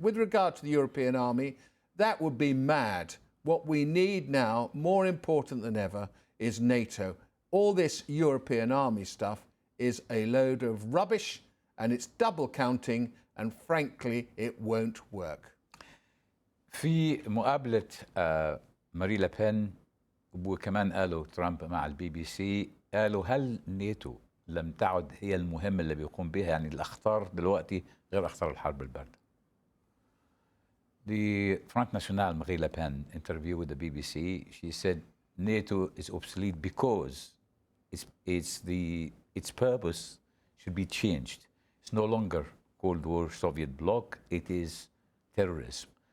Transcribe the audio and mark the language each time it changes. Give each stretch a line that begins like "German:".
English: With regard to the European army, that would be mad. What we need now, more important than ever, is NATO. All this European army stuff is a load of rubbish, and it's double counting, and frankly, it won't work.
Arabic: في مقابلة ماري لابين وكمان قالوا ترامب مع البي بي سي، قالوا هل ناتو لم تعد هي المهمة اللي بيقوم بها؟ يعني الأخطار دلوقتي غير أخطار الحرب الباردة.
English: The Front National Marie Le Pen interview with the BBC, she said NATO is obsolete because its purpose should be changed. It's no longer Cold War Soviet bloc, it is terrorism.